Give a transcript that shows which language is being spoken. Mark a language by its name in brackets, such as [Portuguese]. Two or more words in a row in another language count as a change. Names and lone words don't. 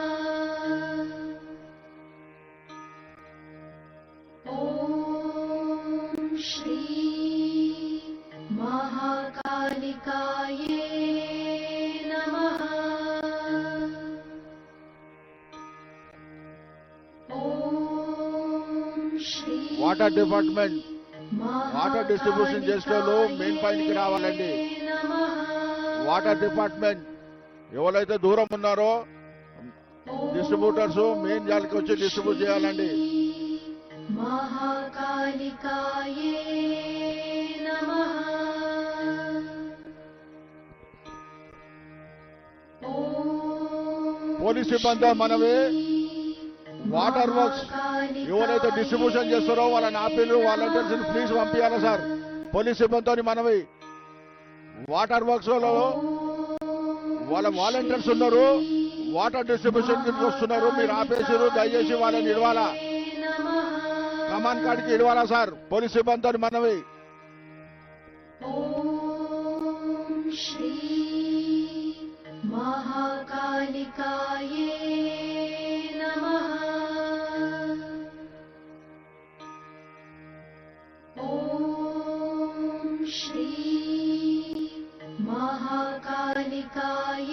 [Sanskrit] ॐ श्री महाकालिकाये नमः। ॐ श्री [English] water department water distribution [Telugu] చేసేవాళ్ళు [English] main point [Telugu] రావాలండి. [English] water department [Telugu] ఎవరైతే దూరం ఉన్నారో డిస్ట్రిబ్యూటర్స్ మెయిన్ జాలికి వచ్చి డిస్ట్రిబ్యూట్ చేయాలండి. [Sanskrit] महाकालिकाये नमः। ॐ [Telugu] పోలీస్ సిబ్బంది మనవి [English] water works [Telugu] ఎవరైతే డిస్ట్రిబ్యూషన్ చేస్తారో వాళ్ళని ఆపేలు [English] volunteers please [Telugu] పంపించాలి సార్. పోలీస్ సిబ్బందితో మనవి [English] water works [Telugu] లో వాళ్ళ వాలంటీర్స్ ఉన్నారు, [English] water distribution [Telugu] కి వస్తున్నారు, మీరు ఆపేసారు, దయచేసి వాళ్ళని ఇడవాలా, కమాన్ కాడికి ఇడవాలా సార్. పోలీస్ సిబ్బందితో మనవి. [Sanskrit] ॐ श्री महाकालिकाये नमः। ॐ श्री महाकालिकाये